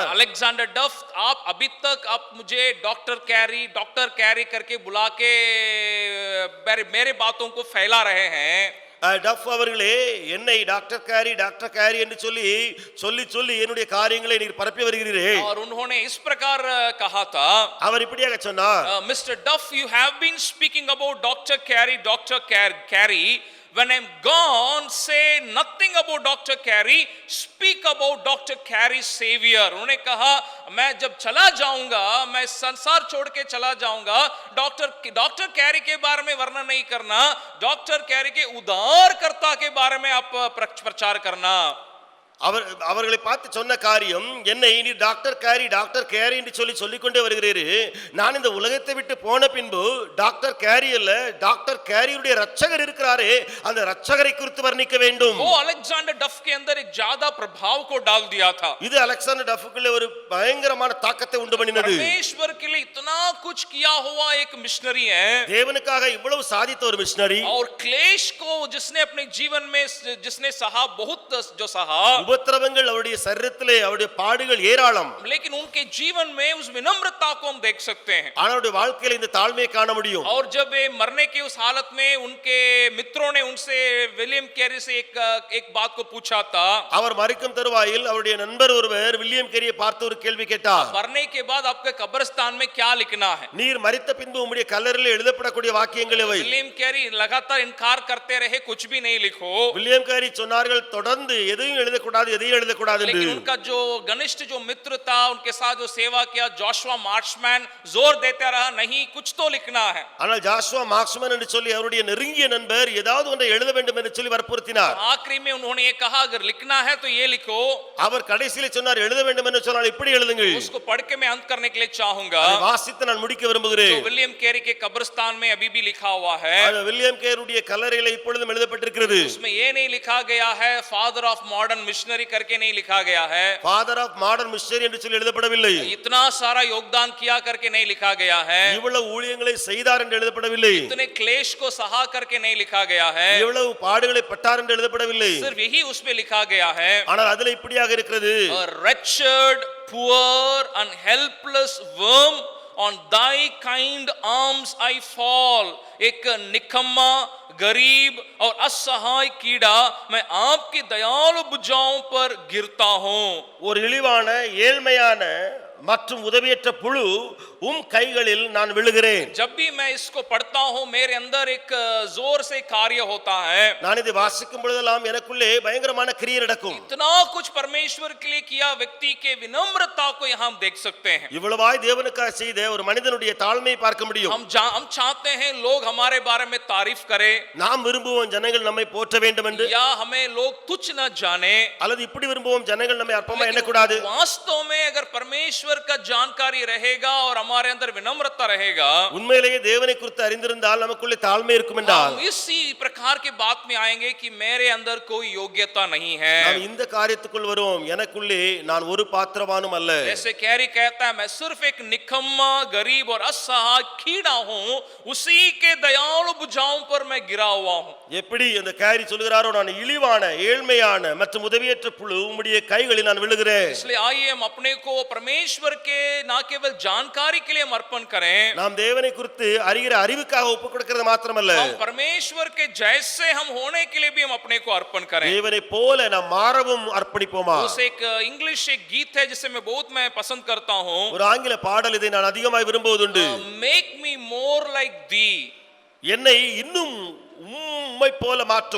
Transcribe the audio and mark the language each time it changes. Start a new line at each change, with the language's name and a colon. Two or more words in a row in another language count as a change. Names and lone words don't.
Hindi: अलेक्जेंडर डफ आप अभी तक आप मुझे डॉक्टर कैरी करके बुला के मेरे बातों को फैला रहे हैं।
Tamil: டஃப் அவர்களே என்னை டாக்டர் கேரி என்று சொல்லி என்னுடைய காரியங்களை நீர் பரப்பி வருகிறீரே.
Hindi: और उन्होंने इस प्रकार कहा था
Tamil: அவர் இப்படியாக சொன்னார்
English: मिस्टर डफ you have been speaking about डॉक्टर कैरी when I'm gone say nothing about डॉक्टर कैरी speak about डॉक्टर कैरी सेवियर।
Hindi: उन्होंने कहा मैं जब चला जाऊंगा मैं संसार छोड़ के चला जाऊंगा डॉक्टर कैरी के बारे में वर्णन नहीं करना डॉक्टर कैरी के उद्धारकर्ता के बारे में आप प्रचार करना।
Tamil: அவர்களை பார்த்து சொன்ன காரியம் என்னை நீ டாக்டர் கேரி என்று சொல்லிக்கொண்டே வருகிறீரு. நான் இந்த உலகத்தை விட்டு போன பின்பு டாக்டர் கேரி அல்ல டாக்டர் கேரியுடைய ரட்சகர் இருக்கிறாரே அந்த ரட்சகரை குறித்து வர்ணிக்க வேண்டும்.
Hindi: वो अलेक्जेंडर डफ के अंदर एक ज्यादा प्रभाव को डाल दिया था।
Tamil: இது அலெக்சாண்டர் டஃப்க்குள்ளே ஒரு பயங்கரமான தாக்கத்தை உண்டு பண்ணினது.
Hindi: परमेश्वर के लिए इतना कुछ किया हुआ एक मिशनरी है
Tamil: தேவனுக்காக இவ்வளவு சாதித்த ஒரு மிஷனரி
Hindi: और क्लेश को जिसने अपने जीवन में जिसने सहा बहुत जो सहा
Tamil: உபத்திரவங்கள் அவருடைய சரீரத்திலே அவருடைய பாடுகள் ஏராளம்.
Hindi: लेकिन उनके जीवन में उस विनम्रता को हम देख सकते हैं।
Tamil: அவருடைய வாழ்க்கையில இந்த தாழ்மையை காண முடியும்.
Hindi: और जब वे मरने की उस हालत में उनके मित्रों ने उनसे विलियम कैरी से एक बात को पूछा था।
Tamil: அவர் மரிக்கும் தருவாயில் அவருடைய நண்பர் ஒருவர் வில்லியம் கேரியை பார்த்து ஒரு கேள்வி கேட்டார்
Hindi: मरने के बाद आपके कब्रिस्तान में क्या लिखना है।
Tamil: நீர் மரித்த பின்பு உம்முடைய கல்லறையில் எழுதப்படக்கூடிய வாக்கியங்கள் எவை?
Hindi: विलियम कैरी लगातार इनकार करते रहे कुछ भी नहीं लिखो।
Tamil: வில்லியம் கேரி சொன்னார்கள் தொடர்ந்து எதையும் எழுதக்கூடாது எழுதக்கூடாது எதையும் எழுதக்கூடாது என்று
Hindi: लेकिन उनका जो घनिष्ठ जो मित्र था उनके साथ जो सेवा किया जोशुआ मार्क्समैन जोर देता रहा नहीं कुछ तो लिखना है
Tamil: ஆனால் ஜாஷுவா மார்க்ஸ்மேன் என்று சொல்லி அவருடைய நெருங்கிய நண்பர் ஏதாவது ஒன்றை எழுத வேண்டும் என்று சொல்லி வற்புறுத்தினார்
Hindi: आखिरी में उन्होंने ये कहा अगर लिखना है तो ये लिखो
Tamil: அவர் கடைசியில் சொன்னார் எழுத வேண்டும் என்று சொன்னால் இப்படி எழுதுங்கள்
Hindi: उसको पढ़ के मैं अंत करने के लिए चाहूंगा
Tamil: அதை வாசித்து நான் முடிக்க விரும்புகிறேன்
Hindi: तो विलियम कैरी के कब्रिस्तान में अभी भी लिखा हुआ है
Tamil: அது வில்லியம் கேருடைய கல்லறையில இப்பொழுதும் எழுதப்பட்டிருக்கிறது
Hindi: उसमें ये नहीं लिखा गया है
English: Father of Modern Missionary
Hindi: करके नहीं लिखा गया है
English: Father of Modern Missionary
Tamil: என்று சொல்லி எழுதப்படவில்லை
Hindi: इतना सारा योगदान किया करके नहीं लिखा गया है
Tamil: இவ்வளவு ஊழியங்களை செய்தார் என்று எழுதப்படவில்லை
Hindi: इतने क्लेश को सहा करके नहीं लिखा गया है
Tamil: இவ்வளவு பாடுகளை பட்டார் என்று எழுதப்படவில்லை
Hindi: सिर्फ यही उसमें लिखा गया है
Tamil: ஆனால் அதில் இப்படியாக இருக்கிறது
English: a wretched poor and helpless worm on thy kind arms I fall
Hindi: एक निकम्मा गरीब और असहाय कीड़ा मैं आपकी दयालु भुजाओं पर गिरता हूं
Tamil: ஒரு இழிவான ஏழ்மையான மற்றும் உதவியற்ற புழு உம் கைகளில் நான் விழுகிறேன்
Hindi: जब भी मैं इसको पढ़ता हूं मेरे अंदर एक जोर से कार्य होता है
Tamil: நான் இதை வாசிக்கும் பொழுதெல்லாம் எனக்குள்ளே பயங்கரமான கிரியை நடக்கும்
Hindi: इतना कुछ परमेश्वर के लिए किया व्यक्ति के विनम्रता को यहां हम देख सकते हैं
Tamil: இவ்வளவாய் தேவனுக்காக செய்த ஒரு மனிதனுடைய தாழ்மையை பார்க்க முடியும்
Hindi: हम चाहते हैं लोग हमारे बारे में तारीफ करें
Tamil: நாம் விரும்புவோம் ஜனங்கள் நம்மை போற்ற வேண்டும் என்று
Hindi: या हमें लोग तुच्छ न जाने
Tamil: அல்லது இப்படி விரும்புவோம் ஜனங்கள் நம்மை அற்பமா எண்ணக்கூடாது
Hindi: वास्तव में अगर परमेश्वर का जानकारी रहेगा और हमारे अंदर विनम्रता रहेगा
Tamil: உண்மையிலேயே தேவனை குறித்து அறிந்திருந்தால் நமக்குள்ளே தாழ்மை இருக்கும் என்றால்
Hindi: हम इसी प्रकार के बात में आएंगे कि मेरे अंदर कोई योग्यता नहीं है
Tamil: நாம் இந்த காரியத்துக்குள் வருவோம் எனக்குள்ளே நான் ஒரு பாத்திரவானும் அல்ல
Hindi: जैसे कैरी कहता है मैं सिर्फ एक निकम्मा गरीब और असहाय कीड़ा हूं उसी के दयालु भुजाओं पर मैं गिरा हुआ हूं
Tamil: எப்படி அந்த கேரி சொல்கிறாரோ நான் இழிவான ஏழ்மையான மற்றும் உதவியற்ற புழு உம்முடைய கைகளில் நான் விழுகிறேன்
Hindi: इसलिए आइए हम अपने को परमेश्वर के ना केवल जानकारी के लिए हम अर्पण करें
Tamil: நாம் தேவனை குறித்து அறிகிற அறிவுக்காக ஒப்புக் கொடுக்கிறது மாத்திரமல்ல
Hindi: हम परमेश्वर के जैसे हम होने के लिए भी हम अपने को अर्पण करें
Tamil: தேவனை போல நாம் மாறவும் அர்ப்பணிப்போமா
Hindi: उस एक इंग्लिश एक गीत है जिसे मैं बहुत पसंद करता हूं
Tamil: ஒரு ஆங்கில பாடல் இதை நான் அதிகமாய் விரும்புவதுண்டு
English: Make me more like thee
Tamil: என்னை இன்னும் உம்மை போல மாற்றும்